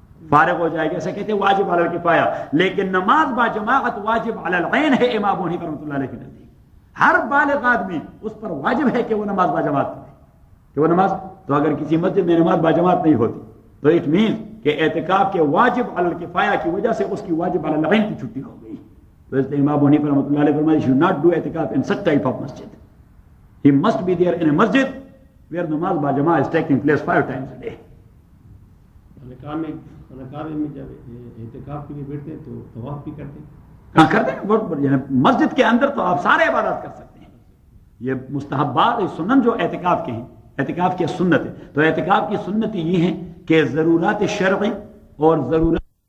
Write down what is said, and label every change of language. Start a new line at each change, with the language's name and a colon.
Urdu: فارغ ہو جائے گا، ایسا کہتے ہیں واجب علی الکفایہ۔ لیکن نماز با جماعت واجب علی العین ہے امام حنیفہ رحمۃ اللہ علیہ کے نزدیک۔ ہر بالغ آدمی اس پر واجب ہے کہ وہ نماز با جماعت پڑھے، کہ وہ نماز، تو اگر کسی مسجد میں نماز با جماعت نہیں ہوتی تو
English: it means
Urdu: کہ اعتکاف کے واجب علی الکفایہ کی وجہ سے اس کی واجب علی العین کی چھٹی ہو گئی۔ تو اس لیے امام حنیفہ رحمۃ اللہ علیہ فرمایا
English: should not do
Urdu: اعتکاف
English: in such type of masjid. He must be there in a masjid where
Urdu: namaz ba jama'ah
English: is taking place 5 times a day.
Urdu: خانقاہ میں جب اعتکاف کے لیے بیٹھتے ہیں تو طواف بھی کرتے ہیں؟ ہاں کرتے ہیں، مسجد کے اندر تو آپ سارے عبادات کر سکتے ہیں۔ یہ مستحبات سنن جو اعتکاف کے ہیں، اعتکاف کی سنت ہے، تو اعتکاف کی سنت یہ ہے کہ ضرورات شرعی اور ضرورت